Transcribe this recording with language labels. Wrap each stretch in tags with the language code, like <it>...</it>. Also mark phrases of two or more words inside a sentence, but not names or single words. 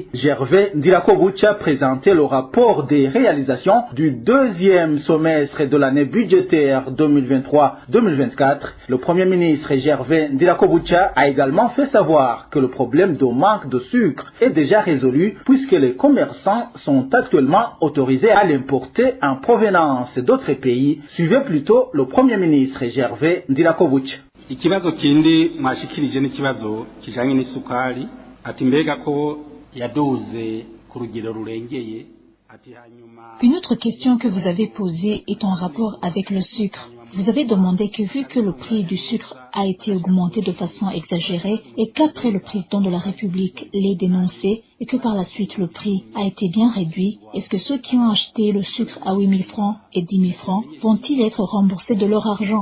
<fr>Gervais Ndirakobucha présentait le rapport des réalisations du deuxième semestre de l'année budgétaire 2023-2024, le Premier ministre Gervais Ndirakobucha a également fait savoir que le problème de manque de sucre est déjà résolu puisque les commerçants sont actuellement autorisés à l'importer en provenance d'autres pays. Suivez plutôt le Premier ministre Gervais Ndirakobucha.</fr> <rn>Ikibazo kindi mwashikirije n'ikibazo kijanye n'isukari ati mbega ko yadoze ku rugero rurengeye.</rn> <fr>Une autre question que vous avez posée est en rapport avec le sucre. Vous avez demandé que vu que le prix du sucre a été augmenté de façon exagérée et qu'après le président de la République l'ait dénoncé et que par la suite le prix a été bien réduit, est-ce que ceux qui ont acheté le sucre à 8 000 francs et 10 000 francs vont-ils être remboursés de leur argent?</fr>